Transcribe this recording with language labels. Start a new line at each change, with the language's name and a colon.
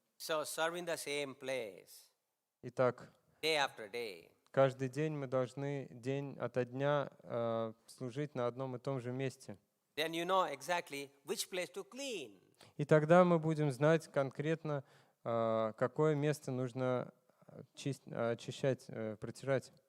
English: So serve in the same place,
Russian: Итак,
English: day after day.
Russian: каждый день мы должны день ото дня служить на одном и том же месте.
English: Then you know exactly which place to clean.
Russian: И тогда мы будем знать конкретно, какое место нужно очищать, протирать.